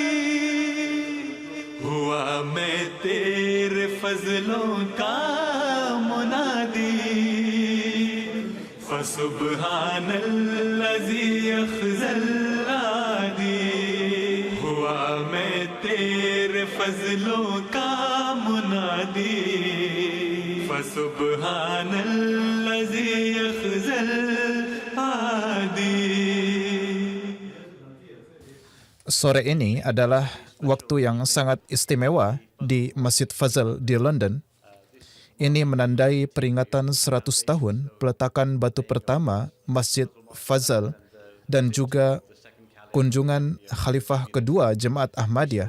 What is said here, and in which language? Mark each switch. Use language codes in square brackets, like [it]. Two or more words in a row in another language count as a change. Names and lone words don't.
[ur] ہوا میں تیرے فضلوں کا منادی, [ar] فسبحان الذي أخزى الأعادي. [ur] ہوا میں تیرے فضلوں کا منادی, [ar] فسبحان الذي أخزى الأعادي. [id] Sore ini adalah waktu yang sangat istimewa di Masjid Fazal di London. Ini menandai peringatan 100 tahun peletakan batu pertama Masjid Fazal dan juga kunjungan Khalifah kedua Jemaat Ahmadiyah.